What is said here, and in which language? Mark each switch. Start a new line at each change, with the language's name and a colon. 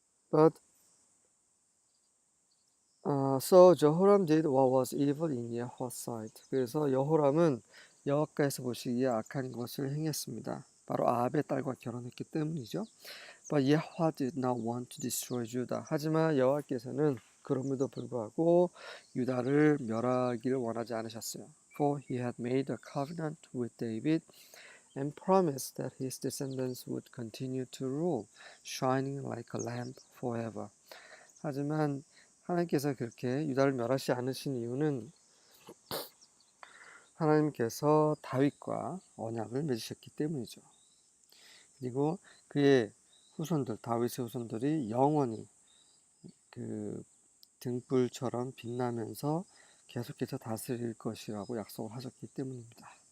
English: But so Jehoram did what was evil in Yahweh's sight.
Korean: 그래서 여호람은 여호와께서 보시기에 악한 것을 행했습니다. 바로 아합의 딸과 결혼했기 때문이죠.
English: But Yahweh did not want to destroy Judah.
Korean: 하지만 여호와께서는 그럼에도 불구하고 유다를 멸하기를 원하지 않으셨어요.
English: For he had made a covenant with David and promised that his descendants would continue to rule, shining like a lamp forever.
Korean: 하지만 하나님께서 그렇게 유다를 멸하지 않으신 이유는 하나님께서 다윗과 언약을 맺으셨기 때문이죠. 그리고 그의 후손들, 다윗의 후손들이 영원히 그 등불처럼 빛나면서 계속해서 다스릴 것이라고 약속을 하셨기 때문입니다.